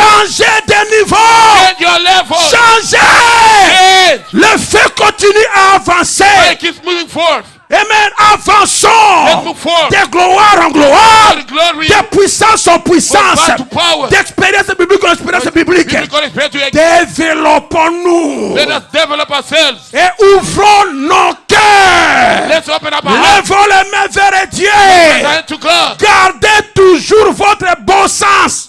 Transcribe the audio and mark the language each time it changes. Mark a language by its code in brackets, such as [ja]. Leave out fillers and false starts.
[fr] Changez de niveau. [en] Change your level. [fr] Changez. [en] Change. [fr] Le feu continue à avancer. [en] It keeps moving forth. Amen. Let's [fr] Avançons. [en] move forward. [fr] De gloire en gloire. [en] The glory [fr] De puissance en puissance. [en] From power to power. [fr] D'expérience biblique en expérience biblique. [en] biblical experience to [fr] Développons-nous. [en] let us develop ourselves. [fr] Et ouvrons nos cœurs. [en] Let's open up our hearts [fr] Levons les mains vers Dieu. [en] and to God. [fr] Gardez toujours votre bon sens.